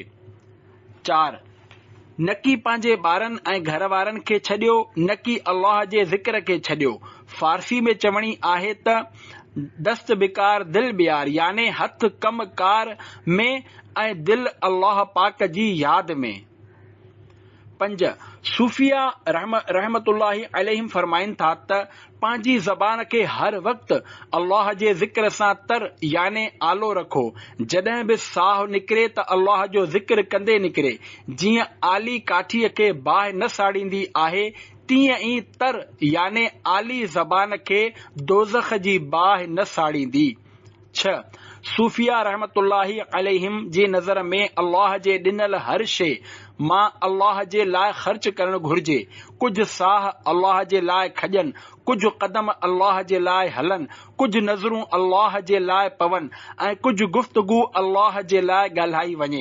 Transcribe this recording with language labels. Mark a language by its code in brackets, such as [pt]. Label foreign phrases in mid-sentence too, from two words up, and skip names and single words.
[sd] 4, न कि पंहिंजे ॿारनि ऐं घर वारनि खे छॾियो, न कि अल्लाह जे ज़िक्र खे छॾियो। फारसी में चवणी आहे त [fa] دست به کار دل به یار, [sd] याने हथ कम कार में ऐं दिल अल्लाह पाक जी याद में। 5, सूफिया [ar] رحمة الله عليهم [sd] फरमाइनि था त पंहिंजी ज़बान खे हर वक़्तु अल्लाह जे ज़िक्र सां तर याने आलो रखो। जॾहिं बि साहु निकिरे त अल्लाह जो ज़िक्र कंदे निकिरे। जीअं आली काठीअ खे बाहि न साड़ींदी आहे, तीअं ई तर याने आली ज़बान खे दोज़ख जी बाहि न साड़ींदी। 6, सूफिया [ar] رحمة الله عليهم [sd] जी नज़र में अल्लाह जे ॾिनल हर शइ मां अल्लाह जे लाइ ख़र्च करणु घुर्जे। कुझु साह अल्लाह जे लाइ खॼनि, कुझु क़दम अल्लाह जे लाइ हलनि, कुझु नज़रूं अल्लाह जे लाइ पवनि ऐं कुझु गुफ़्तगू अल्लाह जे लाइ ॻाल्हाई वञे।